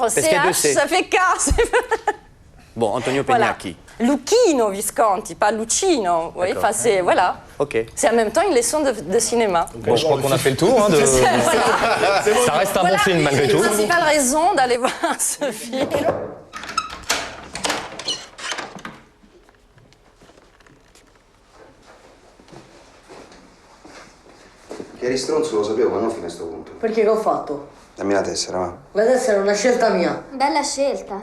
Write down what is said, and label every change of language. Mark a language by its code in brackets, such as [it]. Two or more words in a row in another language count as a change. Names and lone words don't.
[fr] qu'il y a deux CH, C. ça fait K. Bon, Antonio Voilà. Pennacchi. Lucchino Visconti, pas Lucchino. Oui, enfin, c'est, voilà. Ok. C'est en même temps une leçon de cinéma. Bon, je crois qu'on a fait le tour. Hein, Ça reste un bon film malgré tout. C'est la principale raison d'aller voir ce film. [it] Che eri stronzo lo sapevo, ma non fino a sto punto. Perché che ho fatto? Dammi la tessera, va. La tessera è una scelta mia. Bella scelta.